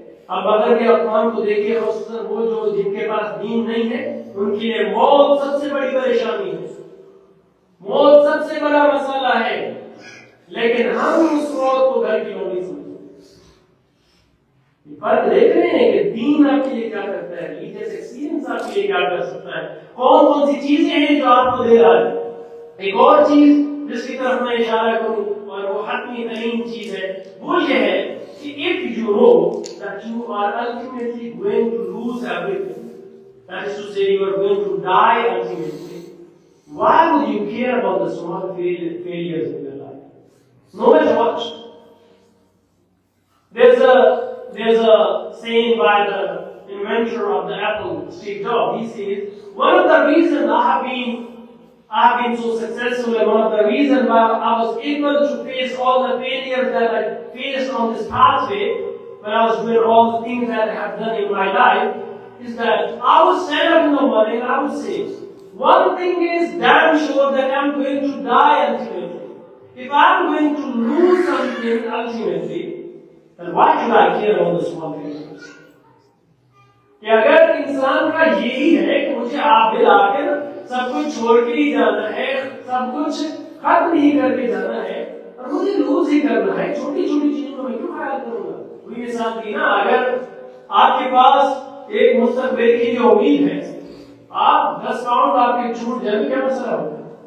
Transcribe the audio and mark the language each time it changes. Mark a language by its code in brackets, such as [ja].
[ur] اب اگر کے اقوام کو دیکھیں خصوصاً وہ جو جن کے پاس دین نہیں ہے ان کے لیے موت سب سے بڑی پریشانی ہے, موت سب سے بڑا مسئلہ ہے, لیکن ہم اس موت کو گھر کی لونڈی سمجھتے ہیں. فرق دیکھ رہے ہیں کہ دین آپ کے لیے کیا کرتا ہے, ریلیجیس ایکسپیرینس آپ کے لیے کیا کر سکتا ہے, کون کون سی چیزیں ہیں جو آپ کو دے رہا ہے. ایک اور چیز جس کی طرف میں اشارہ کروں اور وہ حتمی ترین چیز ہے وہ یہ ہے کہ [en] if you know that you are ultimately going to lose everything, that is to say you are going to die ultimately, why would you care about the small failures in your life? No matter what. There's a saying by the inventor of the Apple, Steve Jobs. He says, one of the reasons I have been so successful, and one of the reasons why I was able to face all the failures that I faced on this pathway when I was doing all the things that I have done in my life, is that I would stand up in the morning and I would say, one thing is damn sure that I'm going to die ultimately. If I'm going to lose something ultimately, then why should I care about the small things? [ur] کہ اگر انسان کا یہی ہے کہ مجھے آپ دل آ کے سب کچھ چھوڑ کے ہی جانا ہے, سب کچھ ختم ہی کر کے جانا ہے اور مجھے لوز ہی کرنا ہے, چھوٹی چھوٹی چیزوں کو میں کیوں خیال کروں گا. وہی مثال دی نا, اگر آپ کے پاس ایک مستقبل کی جو امید ہے, آپ 10 پاؤنڈ آپ کے چھوٹ جائیں کیا مسئلہ ہوگا.